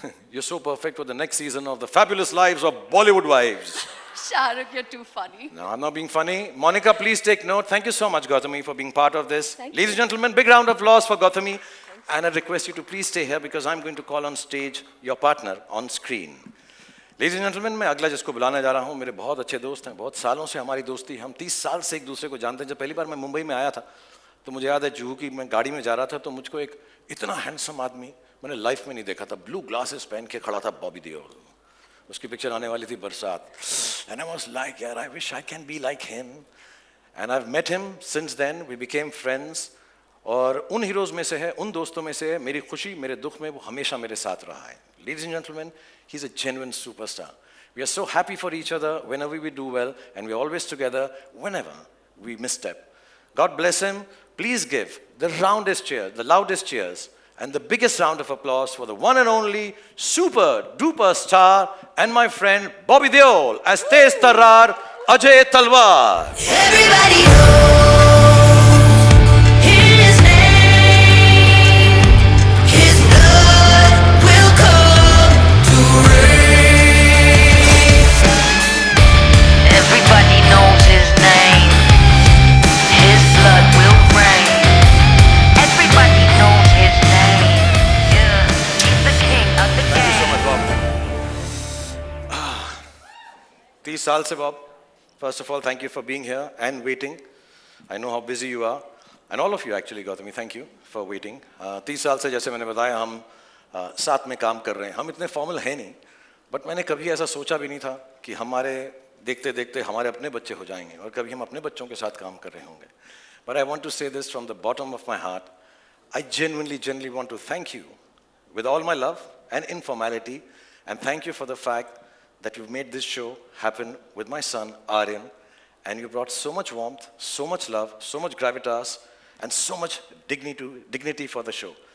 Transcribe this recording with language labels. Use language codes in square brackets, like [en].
[en] You're so perfect for the next season of The Fabulous Lives of Bollywood Wives. Shahrukh, you're too funny. No, I'm not being funny. Monica, please take note. Thank you so much, Gautami, for being part of this. Thank Ladies you. and gentlemen, big round of applause for Gautami. And I request you to please stay here because I'm going to call on stage your partner on screen. Ladies and gentlemen, [hi] मैं अगला जिसको बुलाने जा रहा हूँ, मेरे बहुत अच्छे दोस्त हैं, बहुत सालों से हमारी दोस्ती, हम 30 साल से एक दूसरे को जानते हैं। जब पहली बार मैं मुंबई में आया था तो मुझे याद है जुहू की मैं गाड़ी में जा रहा था तो मुझको एक इतना हैंडसम आदमी मैंने लाइफ में नहीं देखा था। ब्लू ग्लासेस पहन के खड़ा था, बॉबी देओल। उसकी पिक्चर आने वाली थी बरसात, [en] and I was like, [hi] यार, [en] I wish I can be like him. And I've met him since then. We became friends. [hi] और उन हीरोज में से है, उन दोस्तों में से है, मेरी खुशी मेरे दुख में वो हमेशा मेरे साथ रहा है। [en] Ladies and gentlemen, he's a genuine superstar. We are so happy for each other whenever we do well, and we're always together whenever we misstep. God bless him. Please give the roundest cheer, the loudest cheers, and the biggest round of applause for the one and only super duper star and my friend Bobby Deol as Tez Tarrar Ajay Talwar. Everybody knows his name. His blood will come to rain. Everybody knows his name. His blood will rain. Everybody knows his name. Yeah, he's the king of the game. Thank you so much, Bob. [hi] 30 साल से Bob. [en] First of all, thank you for being here and waiting. I know how busy you are. And all of you actually, Gautami, thank you for waiting. [hi] 30 साल से जैसे मैंने बताया हम साथ में काम कर रहे हैं। हम इतने फॉर्मल हैं नहीं, बट मैंने कभी ऐसा सोचा भी नहीं था कि हमारे देखते देखते हमारे अपने बच्चे हो जाएंगे और कभी हम अपने बच्चों के साथ काम कर रहे होंगे। [en] But I want to say this from the bottom of my heart. I genuinely want to thank you with all my love and informality, and thank you for the fact that you've made this show happen with my son, Aryan, and you brought so much warmth, so much love, so much gravitas, and so much dignity for the show.